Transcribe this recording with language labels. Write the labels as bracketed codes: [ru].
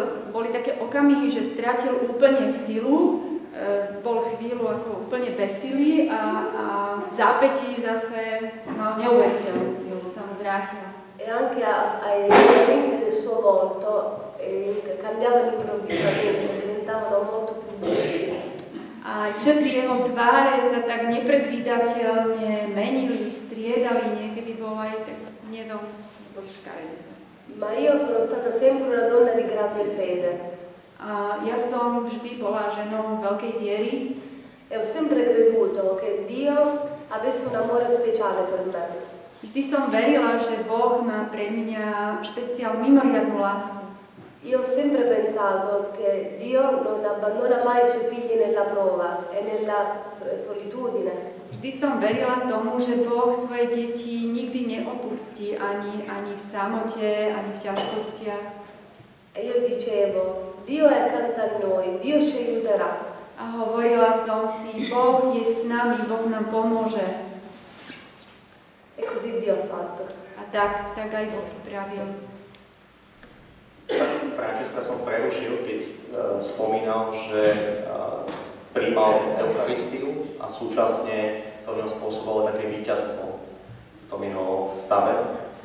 [sk] Boli také okamihy, že stratil úplne silu, bol chvíľu ako úplne bezsilý a v zápätí zase mal neuveriteľnú silu, sa mu vrátila. [it] E anche ai movimenti del suo volto cambiavano improvvisamente, diventavano molto più brutti. [sk] A črty jeho tváre sa tak nepredvídateľne menili, striedali, niekedy bol aj tak nedom škaredý. [it] Ma io sono stata sempre una donna di grande fede. [sk] A ja som vždy bola ženou veľkej viery. [it] E ho sempre creduto che Dio avesse un amore speciale per me. [sk] Vždy som verila, že Boh má pre mňa mimoriadnu lásku. [it] Io ho sempre pensato che Dio non abbandona mai i suoi figli nella prova e nella solitudine. [sk] Vždy som verila tomu, že Boh svoje deti nikdy neopustí ani v samote, ani v ťažkostiach. [it] E io dicevo, Dio è accanto a noi, Dio ci aiuterà. [sk] A hovorila som si, Boh je s nami, Boh nám pomôže. [it] E così Dio ha fatto. [sk] A tak aj Boh spravil. Františka som prerušil, keď spomínal, že prijímal Eucharistiu a súčasne to v ňom spôsobilo také víťazstvo v tom jeho stave.